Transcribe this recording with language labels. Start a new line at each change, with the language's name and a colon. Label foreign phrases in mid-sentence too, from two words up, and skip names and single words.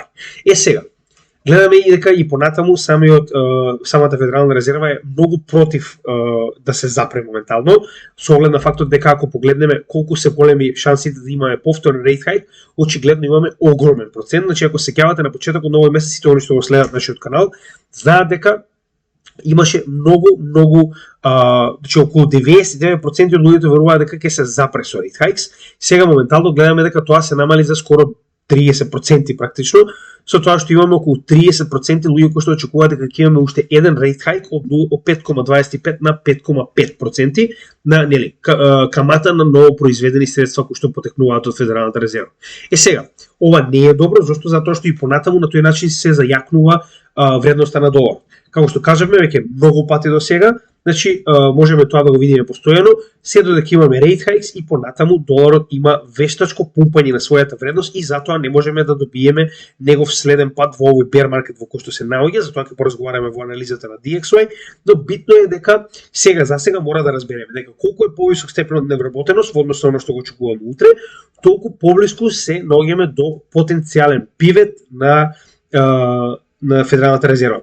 Macedonian: Сега, гледаме и дека и понатаму самата Федерална резерва е многу против да се запре моментално, со оглед на фактот дека ако погледнеме колку се големи шансите да имаме повторен рейт хайк, очигледно имаме огромен процент. Значи ако се сеќавате на почетокот на овој месец, сите они што го следат нашиот канал, знаат дека имаше многу значи околу 99% од луѓето веруваат дека ќе се запре со
English: rate hikes.
Macedonian: Сега моментално гледаме дека тоа се намали за скоро 30% практично, со тоа што имаме околу 30% луѓе кои што очекуваат дека ќе имаме уште еден
English: rate hike
Macedonian: од 5,25 на 5,5% на нели камата на ново произведени средства кои што потекнуваат од Федералната резерва. Сега, ова не е добро, зашто затоа што и понатаму на тој начин се зајакнува вредноста на долар. Како што кажавме веќе многу пати до сега, значи можеме тоа да го видиме постојано, се додека имаме
English: rate hikes
Macedonian: и понатаму доларот има вештачко пумпање на својата вредност и затоа не можеме да добиеме негов следен пат во овој
English: bear market
Macedonian: во кој што се наоѓа, затоа ќе поразговараме во анализата на DXY, но битно е дека сега мора да разбереме дека колку е повисок степенот на невработеност во однос на оно што го очекуваме утре, толку поблиску се наоѓаме до потенцијален пивет на Федералната резерва.